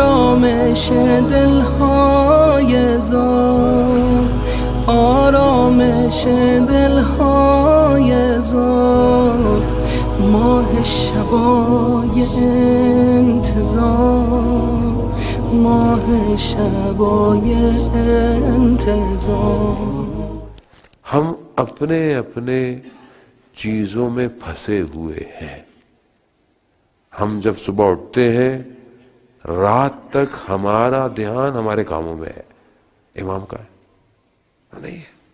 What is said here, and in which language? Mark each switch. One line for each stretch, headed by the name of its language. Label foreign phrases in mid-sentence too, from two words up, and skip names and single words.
Persian: آرامش دلهای زار، آرامش دلهای زار، ماه شبای انتظار، ماه شبای انتظار.
Urdu: ہم اپنے اپنے چیزوں میں پھنسے ہوئے ہیں. ہم جب صبح اٹھتے ہیں رات تک ہمارا دھیان ہمارے کاموں میں ہے. امام کا ہے نہیں ہے.